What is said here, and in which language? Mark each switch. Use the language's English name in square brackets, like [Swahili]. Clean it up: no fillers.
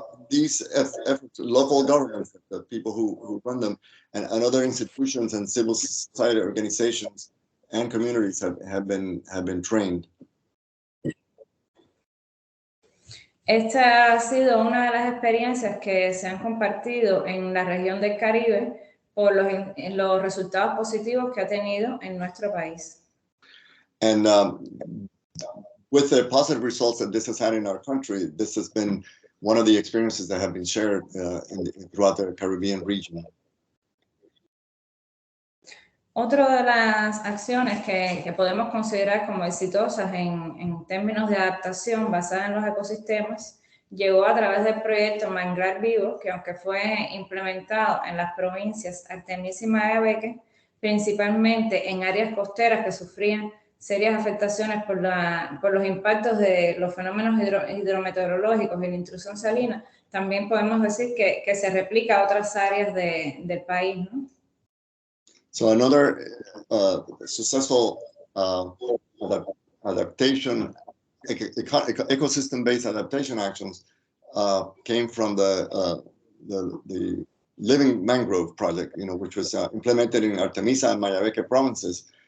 [English] These efforts, local governments, the people who run them, and other institutions and civil society organizations and communities have been trained. [Spanish] Esta ha sido una de las experiencias que se han compartido en la región del Caribe por los resultados positivos que ha tenido en nuestro país. [English] And with the positive results that this has had in our country, this has been one of the experiences that have been shared throughout the Caribbean region. [Spanish] Otra de las acciones que podemos considerar como exitosas en términos de adaptación basada en los ecosistemas llegó a través del proyecto Manglar Vivo, que aunque fue implementado en las provincias Artemísima y Abeque, principalmente en áreas costeras que sufrían serias afectaciones por los impactos de los fenómenos hidrometeorológicos y la intrusión salina, también podemos decir que se replica a otras áreas del país, ¿no? [English] So another successful adaptation, ecosystem-based adaptation actions came from the Living Mangrove Project, which was implemented in Artemisa and Mayabeque provinces,